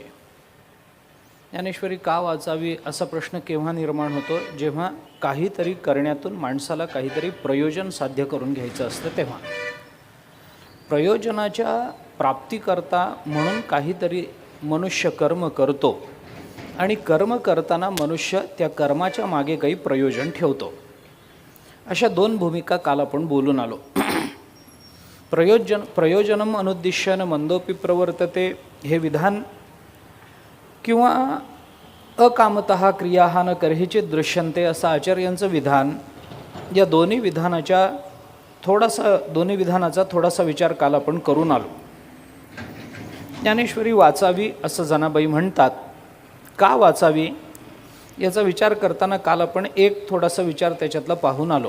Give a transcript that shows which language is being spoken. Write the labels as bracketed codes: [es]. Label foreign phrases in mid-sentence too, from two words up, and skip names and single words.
[mr] ज्ञानेश्वरी का वाचावी असा प्रश्न केव्हा निर्माण होतो, जेव्हा काहीतरी करण्यातून माणसाला काहीतरी प्रयोजन साध्य करून घ्यायचं असतं तेव्हा. प्रयोजनाच्या प्राप्तीकरता म्हणून काहीतरी मनुष्य कर्म करतो आणि कर्म करताना मनुष्य त्या कर्माच्या मागे काही प्रयोजन ठेवतो. अशा दोन भूमिका काल आपण बोलून आलो. [sa] प्रयोजनम अनुद्दिश्यन मंदोपि प्रवर्तते [mr] हे विधान किंवा [sa] अकामतः क्रिया न कर्हिचित दृश्यन्ते [mr] असं आचार्यांचं विधान, या दोन्ही विधानाचा थोडासा विचार काल आपण करून आलो. ज्ञानेश्वरी वाचावी असं जनाबाई म्हणतात. का वाचावी याचा विचार करताना काल आपण एक थोडासा विचार त्याच्यातला पाहून आलो.